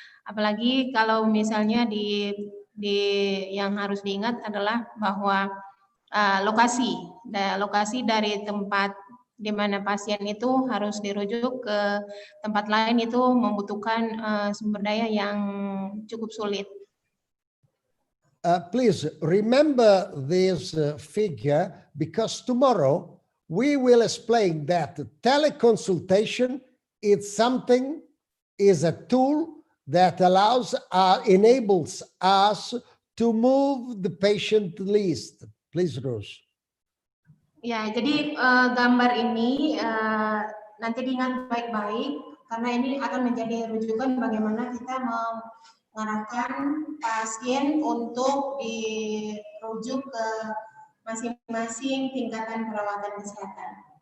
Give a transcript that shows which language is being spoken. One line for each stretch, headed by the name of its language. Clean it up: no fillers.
Indonesian: Apalagi kalau misalnya di yang harus diingat adalah bahwa lokasi dari tempat di mana pasien itu harus dirujuk ke tempat lain itu membutuhkan sumber daya yang cukup sulit.
English: Please remember this figure because tomorrow we will explain that teleconsultation is a tool that enables us to move the patient least. Please, Rose.
Indonesian: Ya, jadi gambar ini nanti diingat baik-baik karena ini akan menjadi rujukan bagaimana kita mengarahkan pasien untuk dirujuk ke masing-masing tingkatan perawatan kesehatan.